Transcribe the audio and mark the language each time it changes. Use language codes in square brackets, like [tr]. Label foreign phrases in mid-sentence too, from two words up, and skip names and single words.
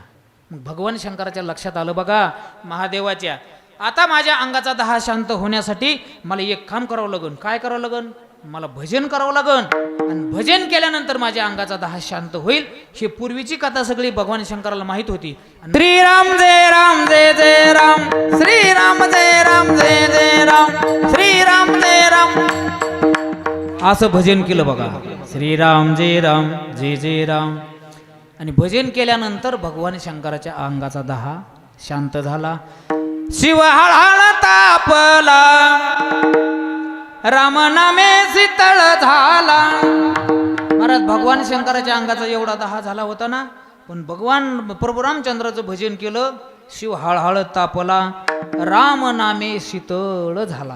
[mr] मग भगवान शंकराच्या लक्षात आलं बघा महादेवाच्या, आता माझ्या अंगाचा दाह शांत होण्यासाठी मला एक काम करावं लागन. काय करावं लागन? मला भजन करावं लागन. आणि भजन केल्यानंतर माझ्या अंगाचा दाह शांत होईल. ही पूर्वीची कथा सगळी भगवान शंकराला माहित होती. श्रीराम जय राम जय जय राम, श्रीराम जय राम जय जय राम, श्रीराम जय राम, असं भजन केलं बघा. श्रीराम जय राम जय जय राम. आणि भजन केल्यानंतर भगवान शंकराच्या अंगाचा दाह शांत झाला. शिव हळहळ तापला, राम नामे शीतळ झाला. महाराज भगवान शंकराच्या अंगाचा एवढा दाह झाला होता ना, पण भगवान प्रभू रामचंद्राचं भजन केलं, शिव हळहळ तापला, राम नामे शीतळ झाला.